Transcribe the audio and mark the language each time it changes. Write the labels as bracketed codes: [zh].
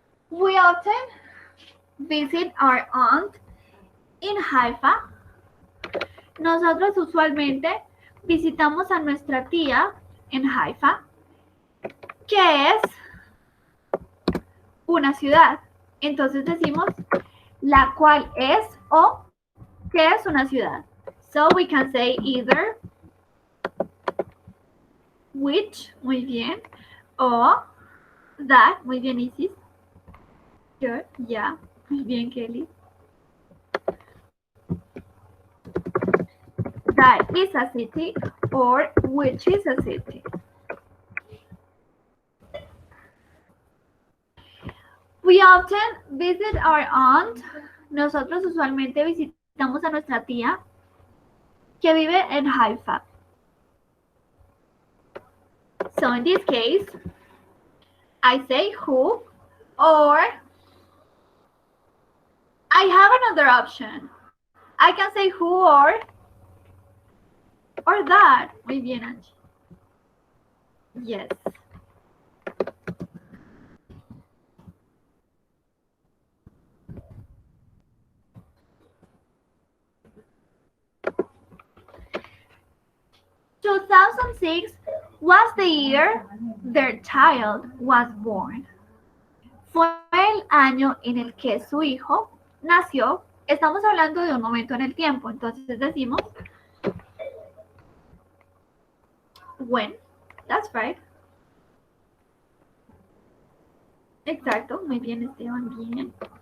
[en] We often visit our aunt in Haifa. [es] Nosotros usualmente visitamos a nuestra tía en Haifa, que es una ciudad. Entonces decimos la cual es o que es una ciudad. [en] So we can say either which, [es] muy bien, [en] o that, [es] muy bien, [en] Isis. Good, yeah, [es] muy bien, [en] Kelly. That is a city or which is a city. We often visit our aunt [es] nosotros usualmente visitamos a nuestra tía que vive en Haifa. [en] So in this case, I say who, or I have another option. I can say who or that. [es] Muy bien, [en] Angie. Yes. ...2006 was the year their child was born. [es] Fue el año en el que su hijo nació. Estamos hablando de un momento en el tiempo, entonces decimos when. [en] That's right. [es] Exacto, muy bien, Esteban, bien.